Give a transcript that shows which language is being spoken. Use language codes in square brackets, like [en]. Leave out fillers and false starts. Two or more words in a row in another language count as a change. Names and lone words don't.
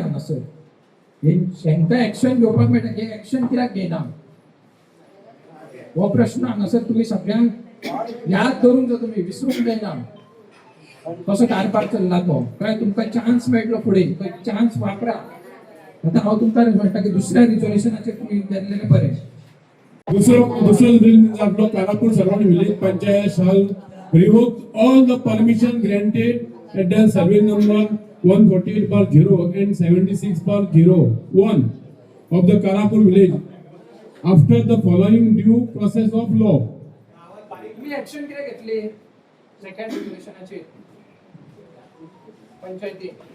[kok] हांगासर हेंकां एक्शन घेवपाक मेळटा हे एक्शन कित्याक घेयना हो प्रश्न हांगासर तुम्ही सगळ्यांक याद धरून जर तुम्ही विसरूंक जायना कसो कारभार चल्ला तो कळ्ळें. तुमकां चान्स मेळटलो फुडें तो चान्स वापरा. आता हांव तुमकां म्हणटा की दुसऱ्या रिझोल्युशनाचेर तुम्ही गेल्लेले बरें. दूसरा रिजल्ट आपलो [en] कारापूर सराउंड विलेज पंचायत shall revoke all the permission granted at the survey number 148/0 and 76/01 of the Karapur village after the following due process of law. [kok] तुम्ही ऍक्शन किती घेतली [en] second resolution [kok] पंचायती